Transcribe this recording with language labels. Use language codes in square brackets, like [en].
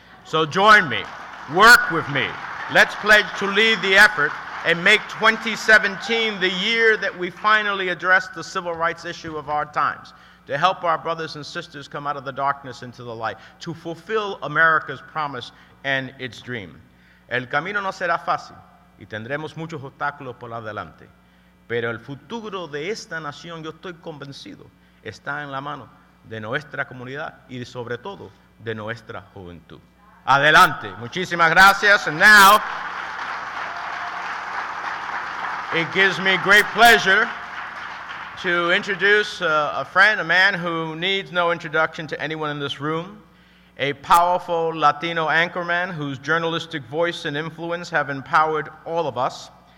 [en] So join me, work with me. Let's pledge to lead the effort and make 2017 the year that we finally address the civil rights issue of our times, to help our brothers and sisters come out of the darkness into the light, to fulfill America's promise and its dream. [es] El camino no será fácil y tendremos muchos obstáculos por adelante, pero el futuro de esta nación, yo estoy convencido, está en la mano de nuestra comunidad y sobre todo de nuestra juventud. Adelante. Muchísimas gracias. [en] And now, it gives me great pleasure to introduce a friend, a man who needs no introduction to anyone in this room, a powerful Latino anchorman whose journalistic voice and influence have empowered all of us.